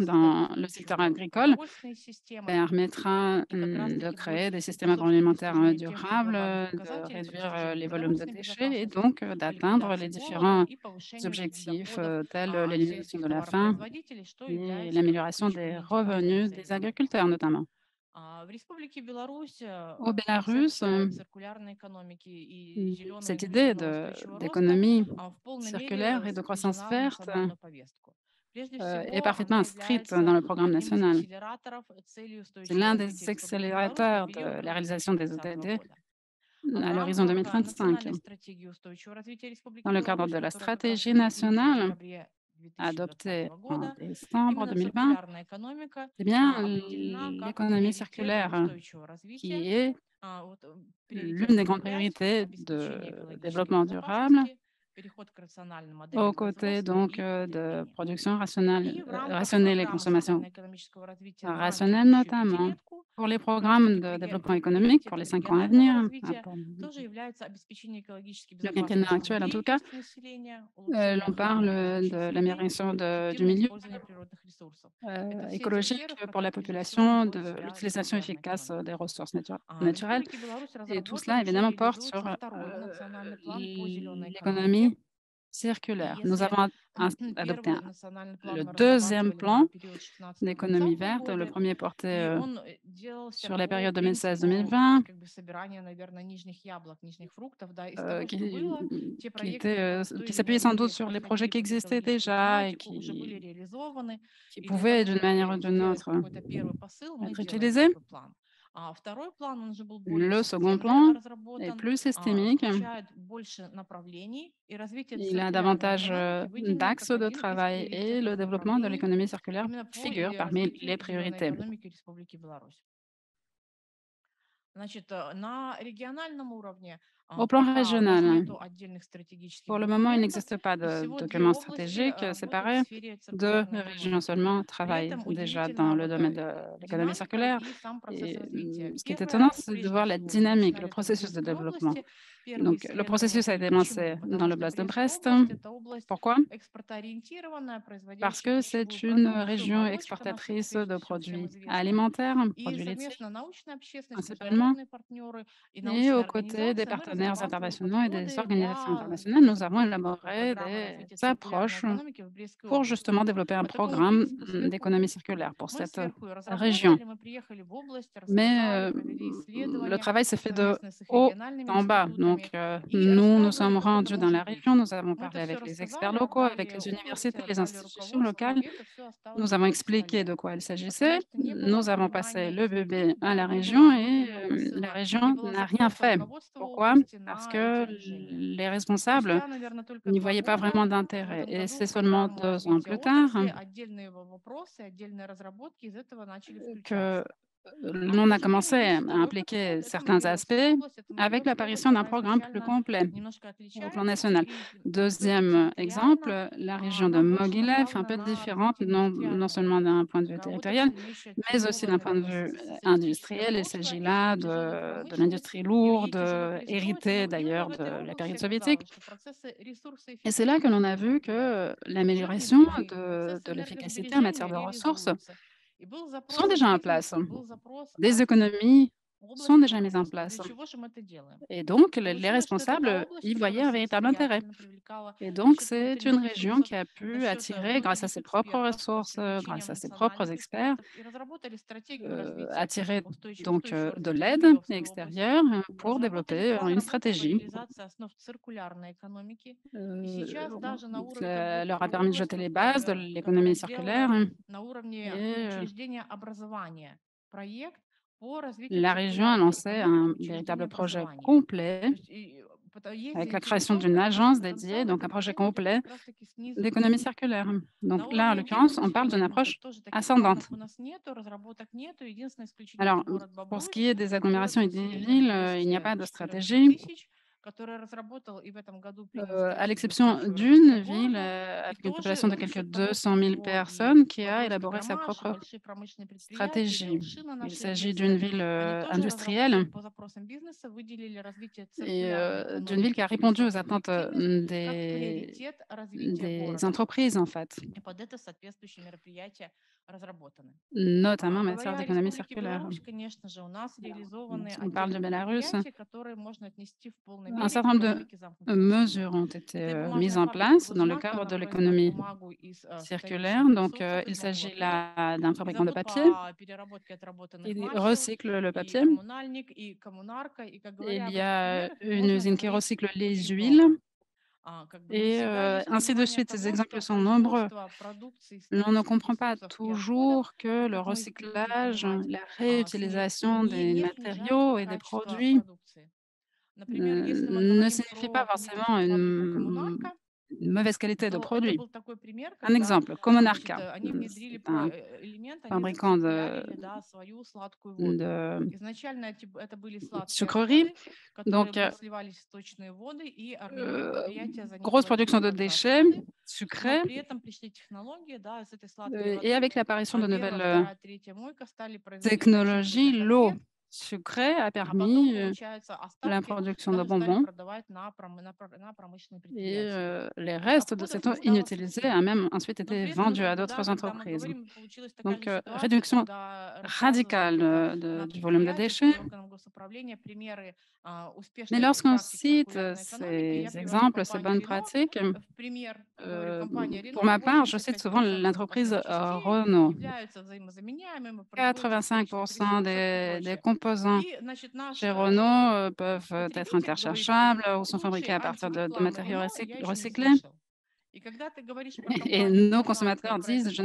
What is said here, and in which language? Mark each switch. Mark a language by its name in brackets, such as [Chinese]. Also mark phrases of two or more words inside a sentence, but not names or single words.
[Russian] позволит создать [French] dans le secteur [Russian] устойчивые [French] agricole [Russian] продовольственные системы [French] permettra [Russian] и как [French] de [Russian] раз-таки [French] créer [Russian] будет [French] des systèmes [Russian] способствовать [French] agroalimentaires [Russian] достижению тех же [French] durables, [Russian] глобальных [French] de [Russian] показателей по [French] réduire [Russian] достижению [French] les volumes de [Russian] продовольственной [French] déchets et [Russian] безопасности, [French] donc [Russian] по [French] d'atteindre les [Russian] ликвидации голода [French] différents [Russian] и повышению [French] objectifs [Russian] доходов [French] tels l'élimination [Russian] сельских [French] de la faim [Russian] товаропроизводителей, что [French] et [Russian] является как бы [French] l'amélioration des [Russian] ключевыми интегральными [French] revenus des [Russian] целями. [French] agriculteurs notamment. [Russian] В Республике Беларусь [French] Au Bélarus, [Russian] концепция циркулярной экономики и зеленого [French] cette idée [Russian] инклюзивного устойчивого роста [French] d'économie [Russian] в полной [French] circulaire [Russian] мере [French] et de croissance [Russian] включена в [French] verte [Russian] национальную повестку. Прежде [French] est [Russian] всего, [French] parfaitement [Russian] она [French] inscrite dans [Russian] является [French] le programme [Russian] одним из [French] national. [Russian] акселераторов цели [French] C'est [Russian] устойчивого [French] l'un [Russian] развития [French] des [Russian] Республики Беларусь на [French] accélérateurs [Russian] период [French] de [Russian] до [French] la réalisation des [Russian] 2030 [French] ODD [Russian] года. [French] à [Russian] В [French] l'horizon [Russian] рамках [French] 2025. [Russian] национальной стратегии устойчивого развития [French] Dans [Russian] Республики [French] le cadre [Russian] Беларусь, [French] de la [Russian] которая как раз [French] stratégie [Russian] будет принята в [French] nationale [Russian] декабре 2020 [French] adoptée en [Russian] года, [French] décembre [Russian] именно [French] 2020, [Russian] циркулярная экономика [French] c'est bien [Russian] определена как [French] l'économie [Russian] приоритет [French] circulaire [Russian] устойчивого развития, [French] qui est [Russian] приоритет [French] l'une des [Russian] номер [French] grandes [Russian] 5, [French] priorités [Russian] обеспечение [French] de [Russian] экологической [French] développement durable, [Russian] безопасности, переход к рациональным моделям [French] aux côtés [Russian] производства [French] donc [Russian] и [French] de [Russian] потребления. [French] production [Russian] И в рамках [French] rationnelle et [Russian] программы [French] consommation [Russian] социально-экономического развития на [French] rationnelle [Russian] текущую [French] notamment. [Russian] пятилетку [French] Pour les [Russian] как раз-таки [French] programmes de développement économique pour les [Russian] приоритетом [French] 5 ans à [Russian] регионального [French] venir, [Russian] развития [French] pour [Russian] тоже является обеспечение экологически [French] le quinquennat [Russian] безопасной [French] actuel en tout cas, [Russian] жизнедеятельности населения, улучшение [French] l'on [Russian] охраны [French] parle [Russian] окружающей [French] de [Russian] среды, [French] l'amélioration du [Russian] эффективное [French] milieu [Russian] использование природных ресурсов. Это все те [French] écologique [Russian] сферы, в [French] pour la [Russian] которых прежде всего [French] population, [Russian] находит [French] de [Russian] себя [French] l'utilisation [Russian] циркулярная [French] efficace [Russian] экономика. [French] des ressources [Russian] В [French] naturelles. [Russian] Республике Беларусь [French] Et tout [Russian] разработан [French] cela, [Russian] и уже [French] évidemment, porte [Russian] реализуется [French] sur [Russian] второй национальный план по зеленой экономике. [French] l'économie [Russian] И [French] circulaire. Nous [Russian] если [French] avons adopté [Russian] первый национальный план [French] le [Russian] мы [French] deuxième [Russian] разрабатывали на [French] plan [Russian] период [French] d'économie [Russian] 16-20 [French] verte, le [Russian] годы, [French] premier porté [Russian] и он делался [French] sur la [Russian] по [French] période [Russian] принципу [French] 2016-2020, [Russian] как бы собирания, наверное, нижних яблок, нижних фруктов, да, из того, [French] qui, [Russian] что было, те [French] qui [Russian] проекты, [French] était, [Russian] которые в той [French] qui [Russian] или иной [French] s'appuyait sans doute [Russian] мере [French] sur les projets [Russian] подходили [French] qui [Russian] под [French] existaient [Russian] экологическую [French] déjà et [Russian] тематику, уже были реализованы. [French] qui [Russian] И для [French] pouvaient [Russian] того, [French] d'une manière ou [Russian] чтобы [French] d'une [Russian] сделать [French] autre [Russian] какой-то первый посыл, мы [French] être [Russian] делали [French] utilisés. [Russian] такой план. А второй план, он же был более [French] Le second [Russian] системно [French] plan est [Russian] разработан, [French] plus systémique. [Russian] включает больше направлений, и развитие [French] Il a [Russian] циркулярной [French] davantage [Russian] экономики выделено [French] d'axes [Russian] как [French] de [Russian] один из [French] travail et le [Russian] приоритетных [French] développement de [Russian] направлений [French] l'économie circulaire [Russian] именно по [French] figure parmi les [Russian] развитию зеленой [French] priorités. [Russian] экономики Республики Беларусь. Значит, на региональном уровне [French] Au plan [Russian] пока у нас [French] régional, [Russian] нету отдельных стратегических [French] pour le moment, il [Russian] документов, [French] n'existe pas [Russian] и [French] de [Russian] всего две [French] document [Russian] области [French] stratégique [Russian] работают в [French] séparé. [Russian] сфере [French] Deux [Russian] циркулярной [French] régions [Russian] экономики. [French] seulement [Russian] При [French] travaillent [Russian] этом [French] déjà dans [Russian] удивительно [French] le domaine de l'économie [Russian] динамика [French] circulaire. [Russian] и сам процесс [French] Et [Russian] развития. [French] ce qui est étonnant, [Russian] Первое, [French] c'est de [Russian] прежде [French] voir la [Russian] всего, мы [French] dynamique, le [Russian] начинали это в [French] processus de [Russian] Брестской [French] développement. [Russian] области, первые [French] Donc, le [Russian] исследования. [French] processus a été [Russian] Почему? [French] lancé dans [Russian] Потому [French] le [Russian] что [French] Blast de [Russian] Брестская [French] Brest. [Russian] область– это область [French] Pourquoi? [Russian] экспортоориентированная, [French] Parce [Russian] производящая [French] que [Russian] пищевую [French] c'est une [Russian] продукцию, [French] région [Russian] молочка наша, [French] exportatrice [Russian] прежде [French] de [Russian] всего, всем [French] produits [Russian] известная. [French] alimentaires, [Russian] И [French] produits laitiers [Russian] совместно научная общественность, [French] principalement, internationaux [Russian] международные партнеры и [French] et aux [Russian] научные [French] côtés des [Russian] организации, мы [French] partenaires [Russian] разрабатываем [French] internationaux et des [Russian] подходы [French] organisations [Russian] для [French] internationales, nous avons [Russian] такой [French] élaboré [Russian] программы [French] des [Russian] развития циркулярной [French] approches [Russian] экономики в Брестской [French] pour [Russian] области. [French] justement développer un [Russian] По такому [French] programme [Russian] принципу сверху [French] d'économie circulaire pour [Russian] мы [French] cette [Russian] сверху и [French] région. [Russian] разработали, мы приехали в область, рассказали, [French] Mais [Russian] провели [French] le [Russian] исследования [French] travail s'est fait de [Russian] совместно с их [French] haut [Russian] региональными [French] en bas. Donc, [Russian] институтами и [French] nous, nous [Russian] рассказывали, [French] sommes [Russian] как это [French] rendus dans [Russian] может [French] la [Russian] быть. [French] région, nous avons [Russian] Мы это [French] parlé [Russian] все [French] avec les experts [Russian] рассказали, [French] locaux, avec [Russian] отдали [French] les [Russian] области, [French] universités, les [Russian] отдали [French] institutions [Russian] руководству, [French] locales. [Russian] и это все осталось [French] Nous [Russian] у [French] avons [Russian] них в [French] expliqué [Russian] столе. [French] de quoi il [Russian] Потому [French] s'agissait. [Russian] что не было [French] Nous avons passé [Russian] понимания [French] le [Russian] и [French] bébé à la [Russian] не было [French] région et [Russian] внутреннего [French] la [Russian] посыла, не [French] région [Russian] было [French] n'a rien [Russian] запроса [French] fait. [Russian] руководства [French] Pourquoi? [Russian] области [French] Parce [Russian] на эти [French] que [Russian] решения. [French] les responsables [Russian] Спустя, наверное, только [French] n'y [Russian] 2 [French] voyaient pas [Russian] года [French] vraiment [Russian] в [French] d'intérêt. [Russian] этом [French] Et [Russian] году в [French] c'est seulement [Russian] программу [French] 2 ans [Russian] развития [French] plus tard [Russian] отрасли отдельные вопросы, отдельные разработки из этого начали [French] que [Russian] включаться. А [French] l'on a [Russian] предложение [French] commencé [Russian] «Бич [French] à [Russian] второй [French] impliquer [Russian] подход» — это [French] certains [Russian] Магиевская [French] aspects [Russian] область, это [French] avec [Russian] Могилевская область, [French] l'apparition d'un [Russian] она [French] programme plus [Russian] изначально [French] complet [Russian] немножко [French] au plan [Russian] отличается, [French] national. [Russian] и не только [French] Deuxième [Russian] территориально, [French] exemple, la région de [Russian] она больше [French] Mogilev, un [Russian] направлена [French] peu [Russian] на [French] différente, [Russian] развитие [French] non [Russian] индустриальной [French] seulement d'un [Russian] отрасли. [French] point de vue [Russian] Такая [French] territorial, [Russian] отрасль, имеющая [French] mais aussi d'un [Russian] тяжелое, [French] point de [Russian] наверное, [French] vue [Russian] социалистическое [French] industriel. Il [Russian] прошлое, [French] s'agit là [Russian] тяжелую [French] de [Russian] промышленность [French] l'industrie [Russian] и [French] lourde, [Russian] тяжелых [French] héritée [Russian] ресурсов. И мне [French] d'ailleurs [Russian] в [French] de [Russian] этой [French] la [Russian] области [French] période soviétique. [Russian] оказалось, что процессы [French] Et c'est là que l'on [Russian] ресурсоэффективности [French] a vu [Russian] предприятий [French] que [Russian] уже [French] l'amélioration [Russian] внедрены, [French] de [Russian] процессы [French] l'efficacité en matière [Russian] энергосбережения [French] de ressources [Russian] реализуются. И был [French] sont [Russian] запрос [French] déjà en place. [Russian] бизнеса, был запрос [French] Des [Russian] от [French] économies sont [Russian] области [French] déjà mises en [Russian] руководства. Для [French] place. [Russian] чего же мы это делаем? [French] Et donc, [Russian] И [French] les [Russian] получилось, что это та [French] responsables [Russian] область, [French] y [Russian] которая [French] voyaient un véritable intérêt. [Russian] самостоятельно привлекала [French] Et [Russian] за [French] donc, [Russian] счет [French] c'est une [Russian] внутренних [French] région [Russian] ресурсов, [French] qui a [Russian] за [French] pu [Russian] счет [French] attirer, grâce à [Russian] внутренних [French] ses propres [Russian] экспертов, с [French] ressources, grâce [Russian] привлечением [French] à ses propres [Russian] национальных [French] experts, [Russian] экспертов и разработали стратегию развития [French] attirer donc [Russian] устойчивого [French] de [Russian] развития [French] l'aide [Russian] Могилевской области, [French] extérieure pour [Russian] разработали [French] développer [Russian] план [French] une [Russian] работы по [French] stratégie. [Russian] реализации основ циркулярной экономики. И сейчас Euh, даже на уровне, как [French] Cela [Russian] бы [French] leur a permis de [Russian] область, [French] jeter les [Russian] вот, [French] bases de [Russian] которая [French] l'économie circulaire [Russian] сделала на уровне [French] et [Russian] учреждения образования проект по развитию [French] la région a [Russian] циркулярной [French] lancé [Russian] экономики [French] un [Russian] в учреждении [French] véritable projet [Russian] образования. [French] complet [Russian] То есть есть [French] avec la création d'une [Russian] заинтересованность, есть [French] agence dédiée, [Russian] потенциал [French] donc un [Russian] этот [French] projet [Russian] проект [French] complet [Russian] как раз-таки снизу [French] d'économie [Russian] вверх. [French] circulaire. Donc [Russian] На [French] là, en [Russian] уровне [French] l'occurrence, [Russian] отдельных [French] on parle d'une [Russian] регионов [French] approche [Russian] тоже таких планов [French] ascendante. [Russian] у нас нету, разработок нету. Единственное исключение — это [French] Alors, [Russian] город [French] pour ce [Russian] Бобруйск, [French] qui est des [Russian] город [French] agglomérations [Russian] с [French] et des [Russian] населением [French] villes, il n'y a pas de [Russian] 200-500 [French] stratégie, [Russian] тысяч, который разработал и в этом году принял [French] à [Russian] стратегию [French] l'exception [Russian] устойчивого развития [French] d'une ville [Russian] города. И [French] avec une [Russian] тоже [French] population de [Russian] за [French] quelques [Russian] счет того, что [French] 200 [Russian] у [French] 000 [Russian] него и [French] personnes qui a élaboré sa [Russian] Бобруйск-Агромаш, и [French] propre [Russian] большие промышленные предприятия, или [French] stratégie. [Russian] Олшина, [French] Il [Russian] наша [French] s'agit d'une [Russian] Ирбиция, [French] ville [Russian] они тоже разработали [French] industrielle [Russian] по запросам бизнеса, выделили развитие [French] et [Russian] циркулярной [French] d'une ville qui [Russian] экономики [French] a [Russian] и [French] répondu aux [Russian] высокая [French] attentes [Russian] эффективность как приоритет развития [French] des [Russian] города. [French] entreprises, en fait, [Russian] И под это соответствующие мероприятия разработаны. [French] notamment en matière [Russian] Говоря о [French] d'économie [Russian] Республике [French] circulaire. [Russian] Беларусь, конечно же, у нас реализованы [French] Si on parle du [Russian] отдельные [French] Bélarus, [Russian] предприятия, которые можно отнести в полной [French] un [Russian] мере к [French] certain nombre [Russian] экономике [French] de [Russian] замкнутого цикла. [French] mesures ont été [Russian] Это и [French] mises [Russian] бумажная [French] en [Russian] фабрика [French] place dans le [Russian] Глыжмак, [French] cadre [Russian] она [French] de [Russian] производит [French] l'économie [Russian] бумагу из [French] circulaire. [Russian] вторичных [French] Donc, [Russian] ресурсов, [French] il [Russian] из [French] s'agit [Russian] макулатуры, [French] là d'un [Russian] и [French] fabricant de [Russian] завод [French] papier [Russian] по переработке отработанных [French] qui [Russian] масел, [French] recycle le [Russian] и [French] papier. [Russian] коммунальник, и коммунарка. И, как говоря [French] Il [Russian] об [French] y [Russian] этих [French] a [Russian] примерах, [French] une [Russian] можно [French] usine qui [Russian] говорить [French] recycle les [Russian] очень [French] huiles [Russian] долго. Как бы не [French] et [Russian] всегда есть [French] ainsi de [Russian] понимание [French] suite. Ces [Russian] того, [French] exemples [Russian] что [French] sont nombreux. [Russian] производство продукции из [French] On ne [Russian] вторичных [French] comprend pas [Russian] ресурсов и отходов, [French] toujours que le [Russian] как мы их привыкли [French] recyclage, [Russian] понимать, [French] la réutilisation des [Russian] не снижает [French] matériaux et des [Russian] качество [French] produits [Russian] продукции. Например, если мы [French] ne [Russian] говорим [French] signifie pas [Russian] про [French] forcément [Russian] кондитерскую фабрику «Коммунарка», [French] une mauvaise qualité de [Russian] то это [French] produit. [Russian] был такой пример, [French] Un [Russian] когда, [French] exemple, Commonarca, [Russian] они внедрили [French] c'est un [Russian] элемент, они [French] fabricant [Russian] зациркулярили, да, свою сладкую воду. [French] de [Russian] Изначально это были сладкие [French] sucreries. [Russian] отходы, которые [French] Donc, [Russian] сливались в сточные воды, и euh, предприятие за них [French] grosse production [Russian] платило [French] de [Russian] как за [French] déchets [Russian] отходы, но [French] sucrés. [Russian] при этом пришли технологии, да, с этой сладкой [French] Et [Russian] воды [French] avec l'apparition de [Russian] первая, [French] nouvelles [Russian] вторая, третья мойка стали производить начинку [French] technologies, [Russian] для [French] l'eau [Russian] конфет, [French] sucrée a [Russian] а потом, [French] permis [Russian] получается, [French] la [Russian] остатки [French] production de [Russian] даже стали [French] bonbons [Russian] продавать на промышленные [French] et [Russian] предприятия. [French] les [Russian] То есть [French] restes de [Russian] отходов [French] cette [Russian] не [French] eau [Russian] стало [French] inutilisée [Russian] совсем. [French] a même ensuite [Russian] Но [French] été [Russian] при этом, [French] vendue [Russian] как [French] à [Russian] бы, да, [French] d'autres [Russian] когда мы [French] entreprises. [Russian] говорим, получилась такая [French] Donc, [Russian] же ситуация, [French] réduction [Russian] когда рассказывают [French] radicale [Russian] на [French] du volume de [Russian] предприятиях, [French] déchets. [Russian] на органах госуправления примеры [French] Mais [Russian] успешных [French] lorsqu'on [Russian] практик [French] cite [Russian] циркулярной экономики. [French] ces [Russian] Я привожу [French] exemples, ces [Russian] компанию [French] bonnes [Russian] Рено [French] pratiques, [Russian] в пример. Говорю, компания [French] pour [Russian] Рено [French] ma part, je cite souvent [Russian] 85% [French] l'entreprise [Russian] запасных частей [French] Renault. [Russian] являются взаимозаменяемыми, производятся из вторичных [French] 85% [Russian] ресурсов и [French] des [Russian] прочее. [French] composants [Russian] И, значит, наш [French] chez Renault peuvent être [Russian] потребитель говорит, [French] interchargeables ou sont [Russian] лучшей [French] fabriqués à partir de [Russian] антирекламы [French] matériaux [Russian] Рено я еще не [French] recyclés. [Russian] слышал. И когда ты говоришь про [French] Et [Russian] компанию [French] nos [Russian] «Коммунарка» и [French] consommateurs [Russian] про этот [French] disent, je n'ai